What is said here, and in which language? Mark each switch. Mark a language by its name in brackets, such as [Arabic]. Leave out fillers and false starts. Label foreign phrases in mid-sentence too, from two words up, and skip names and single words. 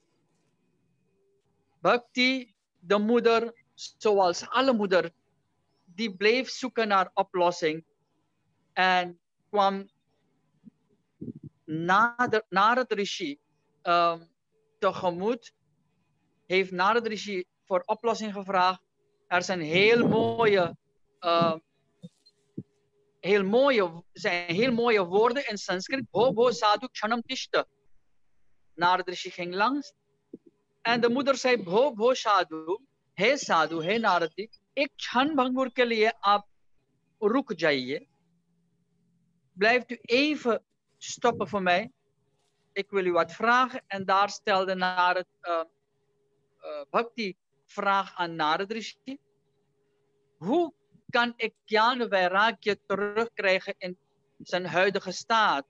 [Dutch] Bhakti, de moeder, zoals alle moeder, die bleef zoeken naar oplossing en kwam naar het Rishi tegemoet, heeft naar het Rishi voor oplossing gevraagd. Er zijn heel mooie woorden in Sanskriet. [Sanskrit] भो साधु क्षणं तिष्ठ. [Dutch] Naar het Rishi ging langs. En de moeder zei, [Sanskrit] भो साधु, हे नारदि, [Hindi] एक क्षण भंगुर के लिए आप रुक जाइए. [Dutch] Blijft u even stoppen voor mij. Ik wil u wat vragen. En daar stelde Narad Bhakti vraag aan Narad Rishi. Hoe kan ik Jnana Vairagya terugkrijgen in zijn huidige staat?